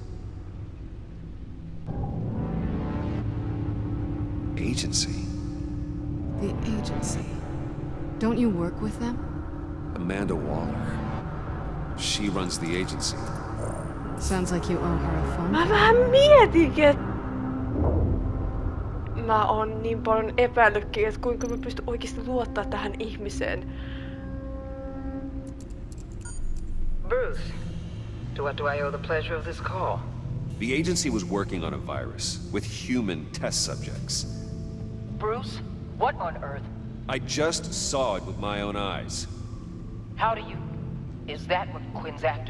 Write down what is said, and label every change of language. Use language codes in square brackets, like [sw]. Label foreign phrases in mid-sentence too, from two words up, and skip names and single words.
[en] Agency. The agency. Don't you work with them? Amanda Waller. She runs the agency. Sounds like you owe her a phone. [fi] Mä vähän mietinkin, että mä oon niin paljon epäillytkin, että kuinka mä pystyn oikeasti luottaa tähän ihmiseen. [en] Bruce, to what do I owe the pleasure of this call? The agency was working on a virus with human test subjects. Bruce, what on earth? I just saw it with my own eyes. How do you... Is that what Quinn's after?